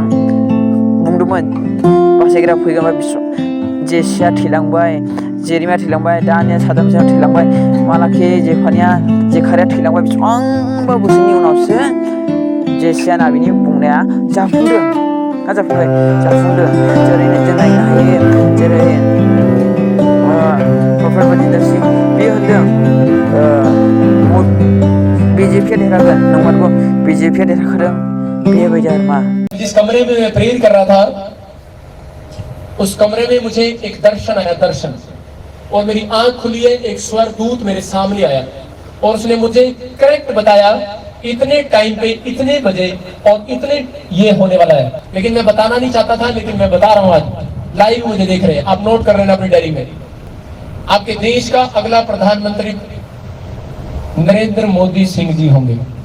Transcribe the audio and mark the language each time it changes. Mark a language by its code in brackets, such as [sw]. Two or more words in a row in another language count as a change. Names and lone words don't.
[brx] बुंदोंमोन बासायग्रा फैगोन जेसिया थैलांबाय जेरेमिया थैलांबाय दानिया सादामसेया थैलांबाय मालाखि जेखारिया थैलांबाय बेसेबांबा बोसोरनि उनावसो जेसिया नाबिनि बुंनाया जाफुंदों ना जाफुंदों जेरै जों नायनो हायो जेरै प्रफेट बादिदासि बेयो होनदों बीजेपीया देरहागोन नंमारगौ बीजेपीया देरहाखादों बेबायदि आरो मा [hi] जिस कमरे में मैं प्रेयर कर रहा था उस कमरे में मुझे एक दर्शन आया और मेरी आंख खुली है एक स्वर्गदूत मेरे सामने आया और उसने मुझे करेक्ट बताया इतने टाइम पे इतने बजे और इतने ये होने वाला है लेकिन मैं बताना नहीं चाहता था लेकिन मैं बता रहा हूं आज लाइव मुझे देख रहे हैं आप नोट कर रहे हैं अपनी डायरी में आपके देश का अगला प्रधानमंत्री नरेंद्र मोदी सिंह जी होंगे